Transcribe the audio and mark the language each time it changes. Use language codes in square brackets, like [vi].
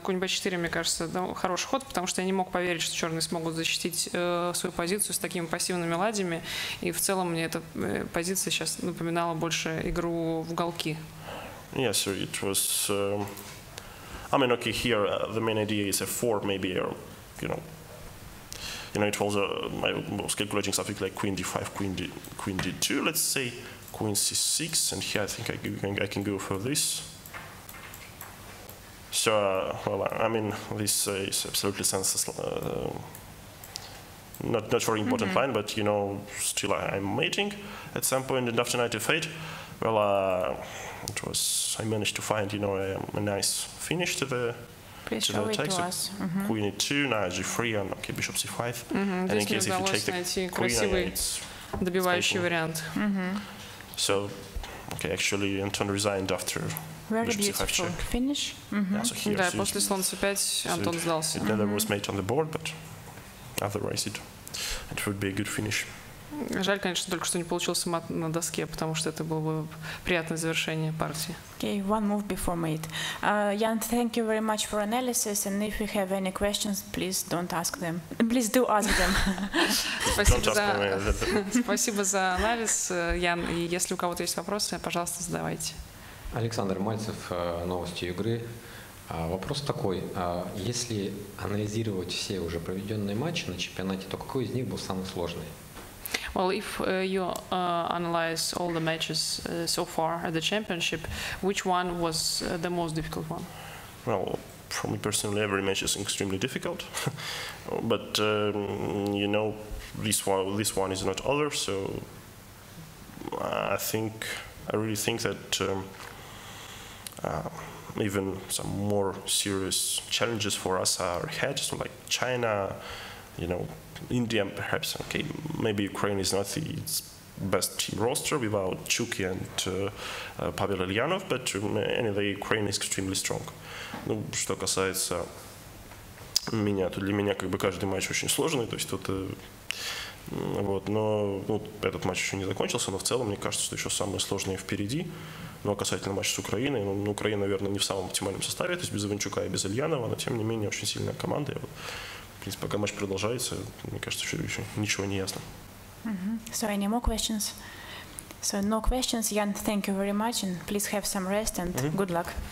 [ru] Конь b4, мне кажется, хороший ход, потому что я не мог поверить, что черные смогут защитить свою позицию с такими пассивными ладьями. И в целом мне эта позиция сейчас напоминала больше игру в уголки. [en] Yeah, so it was. I mean, okay, here the main idea is f4, maybe, you know, it was I was calculating something like queen d5, queen d2, let's say, queen c6, and here I think I can go for this. So, well, I mean, this is absolutely senseless. Not very important line, but, you know, still I'm mating at some point, and after knight f8, well, I managed to find, you know, a nice finish to the attack. So queen e2, knight g3, and okay, bishop c5. And in case if you take the queen, it's [ru] добивающий вариант. [en] So, okay, actually Anton resigned after bishop c5 check. Finish. Yeah, so here, [ru] Да, после слон c5 Антон сдался. [en] It never was mate on the board, but otherwise it would be a good finish. [ru] Жаль, конечно, только что не получился мат на доске, потому что это было бы приятное завершение партии. [en] Okay, one move before mate. Jan, thank you very much for analysis, and if you have any questions, please don't ask them. Please do ask them. [ru] Спасибо за анализ, Ян. И если у кого-то есть вопросы, пожалуйста, задавайте. Александр Мальцев, новости игры. Вопрос такой: если анализировать все уже проведенные матчи на чемпионате, то какой из них был самый сложный? [en] Well, if you analyze all the matches so far at the championship, which one was the most difficult one? Well, for me personally, every match is extremely difficult, but you know, this one is not over. So I really think that even some more serious challenges for us are ahead, so like China, you know, India perhaps. Okay, maybe Ukraine is not the best team roster without Chuky and Pavel Ilyanov, but anyway, Ukraine is extremely strong. [ru] Ну, что касается меня, то для меня как бы каждый матч очень сложный, то есть тут вот, но ну, этот матч еще не закончился, но в целом мне кажется, что еще самое сложное впереди. Ну, а касательно матча с Украиной, ну, Украина, наверное, не в самом оптимальном составе, то есть без Иванчука и без Ильянова, но тем не менее очень сильная команда. И вот, в принципе, пока матч продолжается, мне кажется, еще ничего не ясно. [en] So any more questions? So no questions, Jan. Thank you very much, and please have some rest and good luck.